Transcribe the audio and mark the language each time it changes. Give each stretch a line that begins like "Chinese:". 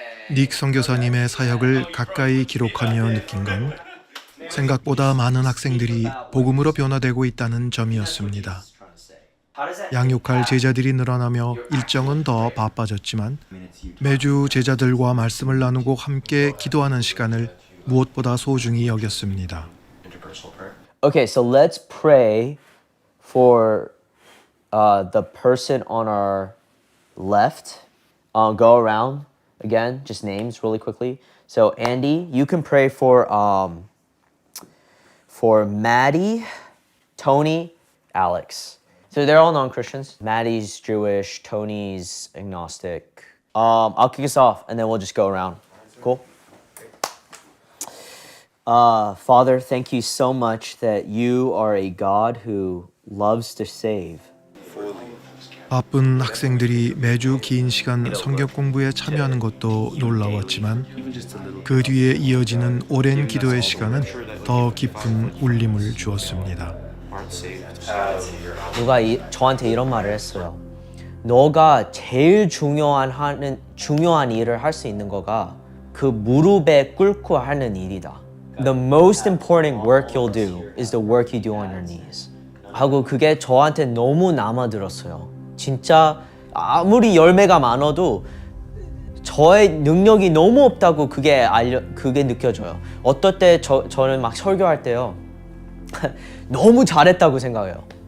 Korean: 닉 선교사님의 사역을 가까이 기록하며 느낀 건 생각보다 많은 학생들이 복음으로 변화되고 있다는 점이었습니다. 양육할 제자들이 늘어나며 일정은 더 바빠졌지만 매주 제자들과 말씀을 나누고 함께 기도하는 시간을 무엇보다 소중히 여겼습니다.
English: Okay, so let's pray for the person on our left. Go around again, just names really quickly. So Andy, you can pray for Maddie, Tony, Alex. So they're all non-Christians. Maddie's Jewish, Tony's agnostic. I'll kick us off and then we'll just go around. Cool? Father, thank you so much that you are a God who loves to save.
Korean: 바쁜 학생들이 매주 긴 시간 성경 공부에 참여하는 것도 놀라웠지만 그 뒤에 이어지는 오랜 기도의 시간은 더 깊은 울림을 주었습니다. 누가 저한테 이런 말을 했어요. 너가 제일 중요한 일을 할 수 있는 거가 그 무릎에 꿇고 하는 일이다.
English: The most important work you'll do is the work you do on your knees.
Korean: 하고 그게 저한테 너무 남아들었어요. 진짜 아무리 열매가 많아도 저의 능력이 너무 없다고 그게 느껴져요. 어떨 때 저는 막 설교할 때요. 너무 잘했다고 생각해요.